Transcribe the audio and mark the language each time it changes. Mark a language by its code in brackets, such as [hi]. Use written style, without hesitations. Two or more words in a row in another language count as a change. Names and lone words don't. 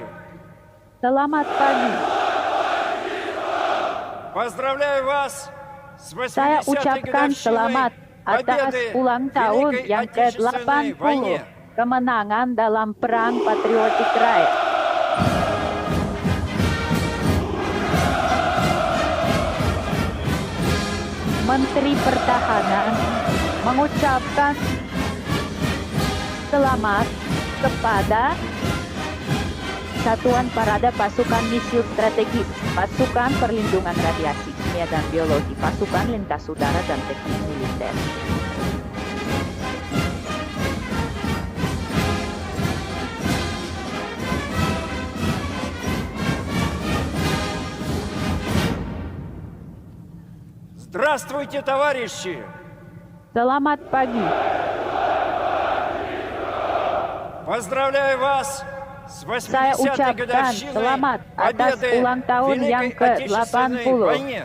[id] Selamat pagi. [ru] Поздравляю вас с [id] Saya [ru] 80-й [id] ucapkan [ru] годовщиной [id] selamat atas [ru] победы [id] ulang [ru] в [id] tahun [ru] Великой [id] yang [ru] Отечественной [id] ke-80 [ru] войне. [id] kemenangan dalam Perang Patriotik Raya. Menteri Pertahanan mengucapkan selamat kepada Satuan Parade Pasukan Misiu Strategis, Pasukan Perlindungan Radiasi Kimia dan Biologi, Pasukan Lintas Udara dan Teknik Militer. [ru] Здравствуйте, товарищи! [id] Selamat pagi. [ru] Поздравляю вас С [id] Saya [ru] 80-й [id] ucapkan [ru] годовщиной [id] selamat atas [ru] победы [id] ulang tahun [ru] в [id] yang [ru] Великой Отечественной [id] ke-80, [ru] войне.